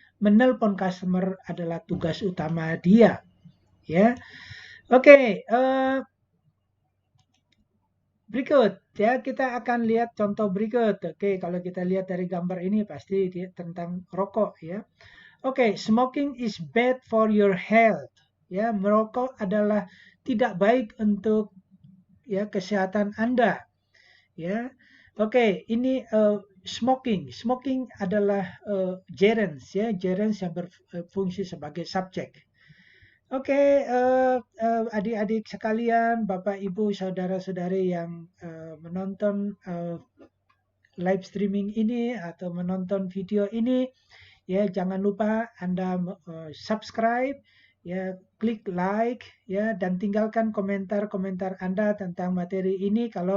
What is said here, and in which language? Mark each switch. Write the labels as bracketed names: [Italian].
[Indonesian] menelpon customer adalah tugas utama dia, ya. Oke, berikut ya kita akan lihat contoh berikut. Oke, kalau kita lihat dari gambar ini pasti dia tentang rokok ya. [English] Oke, smoking is bad for your health. [Indonesian] Ya, merokok adalah tidak baik untuk ya kesehatan Anda. Ya, oke, ini smoking. Smoking adalah gerunds ya, gerunds yang berfungsi sebagai subjek. Oke, adik-adik sekalian, Bapak, Ibu, saudara-saudari yang menonton live streaming ini atau menonton video ini, ya jangan lupa Anda subscribe, ya klik like, ya dan tinggalkan komentar-komentar Anda tentang materi ini.